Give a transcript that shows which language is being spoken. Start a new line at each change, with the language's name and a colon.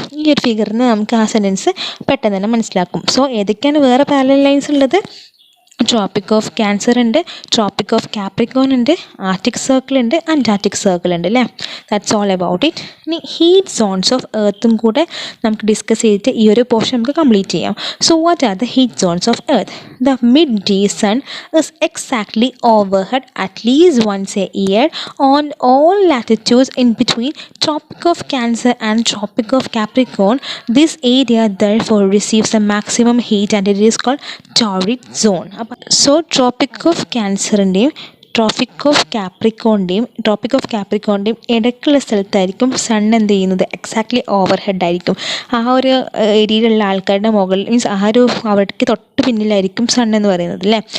Malayalam: ഈ ഒരു ഫിഗറിൽ നിന്ന് നമുക്ക് ആ സെൻറ്റൻസ് പെട്ടെന്ന് തന്നെ മനസ്സിലാക്കും. സോ ഏതൊക്കെയാണ് വേറെ പാരലൽ ലൈൻസ് ഉള്ളത്? ട്രോപ്പിക് ഓഫ് ക്യാൻസർ ഉണ്ട്, ട്രോപ്പിക് ഓഫ് കാപ്രിക്കോൺ ഉണ്ട്, ആർട്ടിക് സർക്കിൾ ഉണ്ട്, അന്റാർട്ടിക് സർക്കിൾ ഉണ്ട് അല്ലേ.
English: That's all about it.
Malayalam: ഇനി ഹീറ്റ് സോൺസ് ഓഫ് എർത്തും കൂടെ നമുക്ക് ഡിസ്കസ് ചെയ്തിട്ട് ഈ ഒരു പോർഷൻ നമുക്ക് കംപ്ലീറ്റ് ചെയ്യാം.
English: So what are the heat zones of earth? The midday sun is exactly overhead at least once a year on all latitudes in between Tropic of Cancer and Tropic of Capricorn. This area therefore receives the maximum heat and it is called torrid zone.
Malayalam: So Tropic of Cancerൻ്റെയും tropic of കാപ്രിക്കോണിൻ്റെയും ഇടയ്ക്കുള്ള സ്ഥലത്തായിരിക്കും sun എന്ത് ചെയ്യുന്നത്? Exactly over head ആയിരിക്കും. ആ ഒരു ഏരിയയിലുള്ള ആൾക്കാരുടെ മുകളിൽ means ആ ഒരു അവർക്ക് തൊട്ട് പിന്നിലായിരിക്കും സൺ എന്ന് പറയുന്നത് അല്ലേ.